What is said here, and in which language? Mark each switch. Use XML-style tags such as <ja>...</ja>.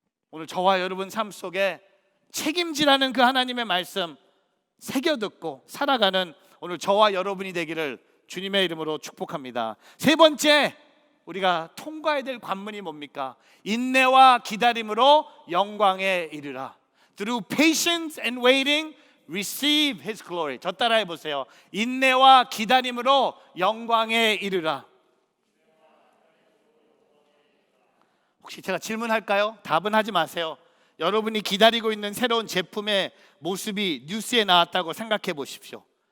<ko>오늘 저와 여러분 삶 속에 책임지라는 그 하나님의 말씀 새겨듣고 살아가는 오늘 저와 여러분이 되기를 주님의 이름으로 축복합니다. 세 번째, 우리가 통과해야 될 관문이 뭡니까? 인내와 기다림으로 영광에 이르라.</ko> <en>Through patience and waiting, receive His glory.</en> <ko>저 따라해 보세요. 인내와 기다림으로 영광에 이르라. 혹시 제가 질문할까요? 답은 하지 마세요. 여러분이 기다리고 있는 새로운 제품의 모습이 뉴스에 나왔다고 생각해 보십시오.</ko>